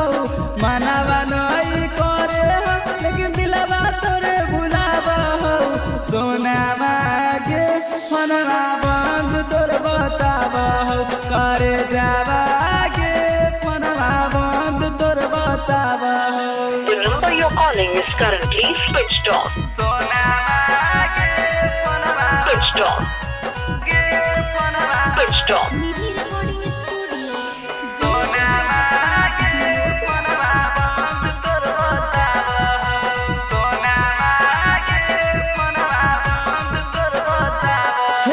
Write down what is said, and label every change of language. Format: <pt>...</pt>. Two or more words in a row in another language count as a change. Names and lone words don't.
<mai>मनावा नहीं करे हम लेकिन दिलवा तोरे बुलावा हो। सोना मागे फोनमा बंद तोर बतावा हो। करे जावा गे फोनमा बंद तोर बतावा हो।</mai> <en>The number you're calling is currently switched off.</en> <mai>सोना मागे फोनमा</mai> <en>Switched off.</en> <mai>गे फोनमा</mai> <en>Switched off.</en> <mai>निधि रिकॉर्डिंग स्टूडियो। सोना मागे फोनमा बंद तोर बताव। सोना मागे फोनमा बंद तोर बताव।</mai>